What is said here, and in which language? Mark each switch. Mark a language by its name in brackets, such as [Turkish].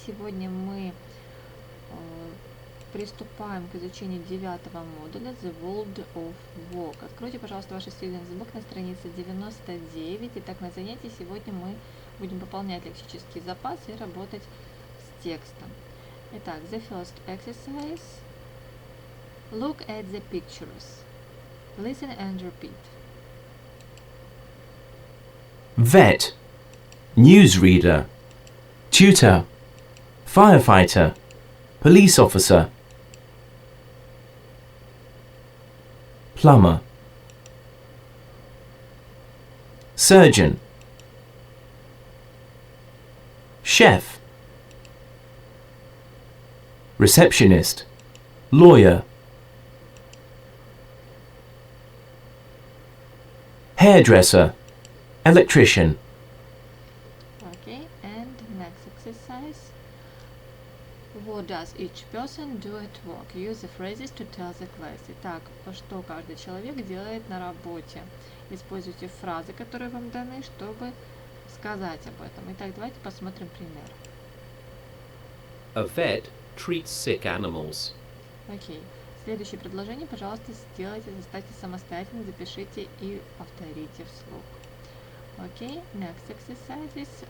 [Russian] Сегодня мы приступаем к изучению 9-го модуля The World of Work. Откройте, пожалуйста, ваш Students Book на странице 99. Итак, на занятии сегодня мы будем пополнять лексический запас и работать с текстом. Итак, [English] the first exercise. Look at the pictures. Listen and repeat. Vet, newsreader, tutor, firefighter, police officer, plumber, surgeon, chef, receptionist, lawyer, hairdresser, electrician. Okay, and next exercise. What does each person do at work? Use the phrases to tell the class. [Russian] Итак, что каждый человек делает на работе? Используйте фразы, которые вам даны, чтобы сказать об этом. Итак, давайте посмотрим пример. [English] A vet treats sick animals. [Russian] Окей. Следующее предложение, пожалуйста, сделайте, заставьте самостоятельно, запишите и повторите вслух. [English] Окей, next exercises.